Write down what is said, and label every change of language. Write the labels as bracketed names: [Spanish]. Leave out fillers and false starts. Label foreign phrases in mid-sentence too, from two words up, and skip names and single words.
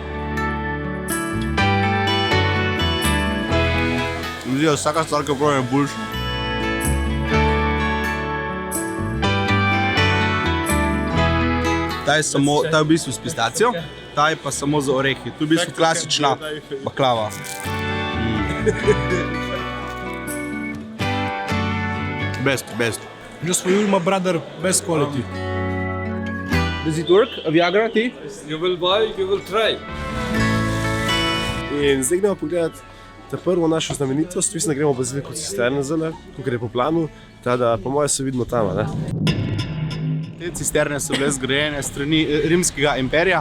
[Slovenian] Mi zdi, da vsaka stvar, ki pravim, je boljša. Ta je v bistvu s pistacijo, ta je pa samo z orehi. To je v bistvu klasična baklava. [English] Best. Just for you, my brother, best quality. Does it work? Viagra, ti? You will buy, you will try. [Slovenian] In zdaj gremo pogledati ta prvo našo znamenitost. Mislim, da gremo v Baziliko Cisterne zdaj, kakor je po planu. Tada, po moje se vidimo tam, ne? Te cisterne so bile zgrajene strani rimskega imperija.